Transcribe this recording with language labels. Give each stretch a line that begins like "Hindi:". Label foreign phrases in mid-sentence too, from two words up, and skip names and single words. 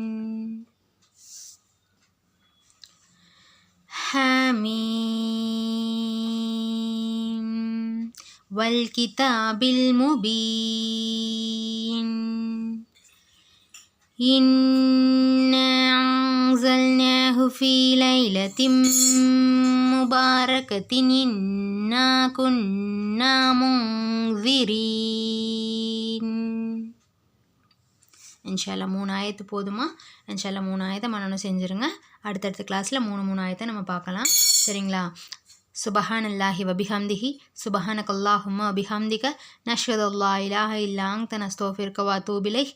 Arabic: حميم والكتاب المبين. إنا أنزلناه في ليلة مباركة إنا كنا منذرين.
Tamil: இன்ஷால்லா 3 ஆயத்து போதுமா? இன்ஷால்லா 3 ஆயத்தை மனனம் செஞ்சுருங்க. அடுத்தடுத்த கிளாஸில் 3 ஆயத்தை நம்ம பார்க்கலாம். சரிங்களா?
Arabic: سبحان الله وبحمده سبحانك اللهم وبحمدك نشهد أن لا إله إلا أنت نستغفرك وأتوب إليك.